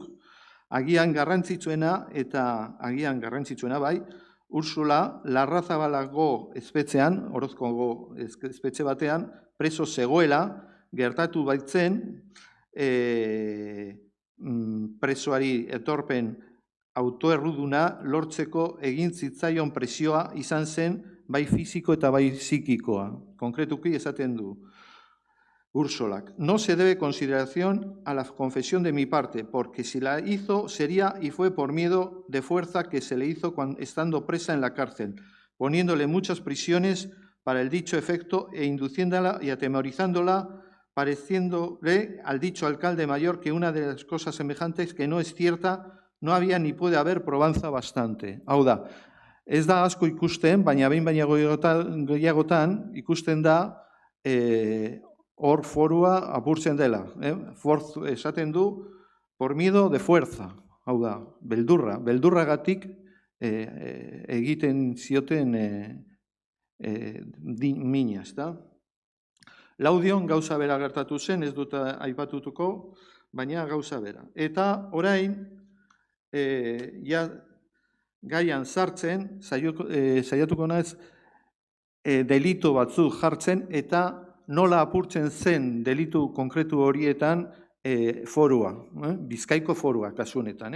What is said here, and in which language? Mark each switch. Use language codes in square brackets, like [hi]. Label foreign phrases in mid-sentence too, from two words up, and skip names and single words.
[eu] Agian garrantzitsuena bai, Ursula Larrazabalago espetxean, Orozkogo espetxe batean, preso zegoela, gertatu baitzen, presoari etorpen autoerruduna lortzeko egin zitzaion presioa izan zen, bai fisiko eta bai psikikoa. Konkretuki esaten du Ursolak. [es] No se debe consideración a la confesión de mi parte, porque si la hizo sería y fue por miedo de fuerza que se le hizo estando presa en la cárcel, poniéndole muchas prisiones para el dicho efecto e induciéndola y atemorizándola, pareciéndole al dicho alcalde mayor que una de las cosas semejantes que no es cierta, no había ni puede haber probanza bastante. [eu] Hau da, ez da asko ikusten, baina behin baina gehiagotan ikusten da hor forua apurtzen dela. Esaten du, [es] por miedo de fuerza. [eu] Hau da, beldurragatik egiten zioten mina, ezta? Laudion gauza bera gertatu zen, ez dut aipatutuko, baina gauza bera. Eta orain, gaian sartzen, saiatuko naiz delitu batzuk jartzen, eta nola apurtzen zen delitu konkretu horietan forua, Bizkaiko forua kasunetan.